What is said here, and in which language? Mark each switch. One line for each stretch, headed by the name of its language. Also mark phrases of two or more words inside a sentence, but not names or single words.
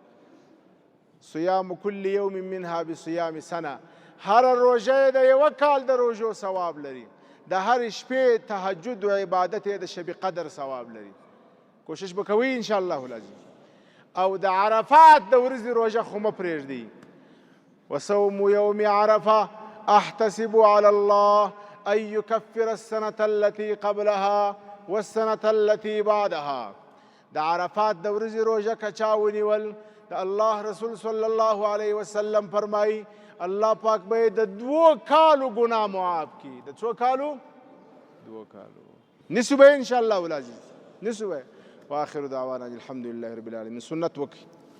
Arabic: صیام کل یوم منها بصیام سنه،
Pashto: هر روژه د یوه کال د روژو ثواب لري. د هر شپې تهجد و عبادت د شب قدر ثواب لري. کوشش به کوئ
Arabic: انشاءالله العظیم.
Pashto: او د عرفات د ورځې روژه خو مه پرېږدئ.
Arabic: وصوم یوم عرفه احتسب علی الله ان یکفر السنة التي قبلها والسنة التي بعدها.
Pashto: د عرفات د ورځې روژه که چا ونیول، د الله رسول
Arabic: صلی الله علیه وسلم
Pashto: فرمایي الله پاک به د 2 کالو ګناه معاف کړي. د څو کالو؟ 2 کالو. نیسو به
Arabic: انشاءالله العزیز،
Pashto: نیسو به.
Arabic: واخر دعوانا الحمد لله رب العالمین.
Pashto: سنت وکړئ.